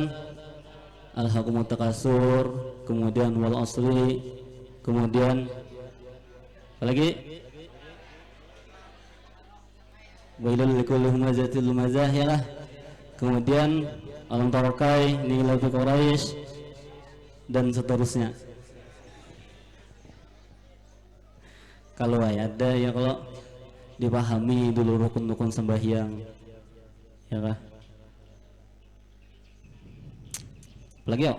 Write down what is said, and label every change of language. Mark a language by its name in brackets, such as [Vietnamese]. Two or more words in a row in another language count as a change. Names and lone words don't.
[Banjar] Al-Hakumut Takasur, kemudian Wal Asri, kemudian apa lagi? [Arabic] ويل لكل همزة لمزة ya lah. [Banjar] Kemudian Alam Tarakai, Nila fi Quraisy dan seterusnya. Kalau ada ya kalau dipahami dulu rukun-rukun sembahyang ya kah? Lagi yuk.